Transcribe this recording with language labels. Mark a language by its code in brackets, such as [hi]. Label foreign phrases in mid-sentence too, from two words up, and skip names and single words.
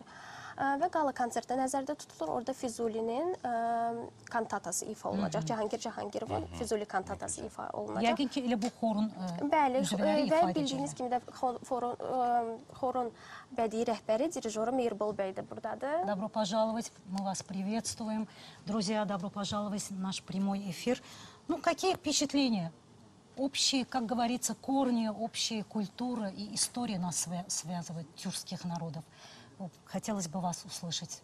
[az] Və qala konsertdə nəzərdə tutulur. Orada Füzulinin kantatası ifa olunacaq. Cahangir Cahangirovun Füzuli kantatası ifa olunacaq. Yəqin ki, elə bu xorun Bəli, üzvləri ifa və bildiyiniz kimi də xorun bədii rəhbəri, dirijoru Mirbol bəy də buradadır. [ru] Добро пожаловать, мы вас приветствуем. Друзья, добро пожаловать в наш прямой эфир. Ну, какие впечатления? Общие, как говорится, корни, общие культура и история нас связывает, тюркских народов. Хотелось бы вас услышать.